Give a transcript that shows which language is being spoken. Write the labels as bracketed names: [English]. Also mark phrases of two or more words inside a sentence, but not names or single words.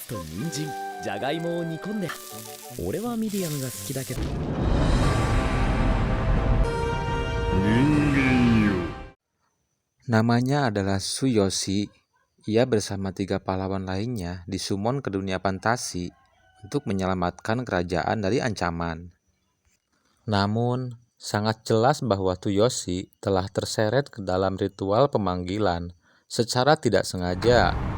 [Japanese] と人参、じゃがいもを煮込んで。俺はミディアムが好きだけど。 [Indonesian] Namanya adalah Tsuyoshi. Ia bersama 3 pahlawan lainnya disummon ke dunia fantasi untuk menyelamatkan kerajaan dari ancaman. Namun, sangat jelas bahwa Tsuyoshi telah terseret ke dalam ritual pemanggilan secara tidak sengaja.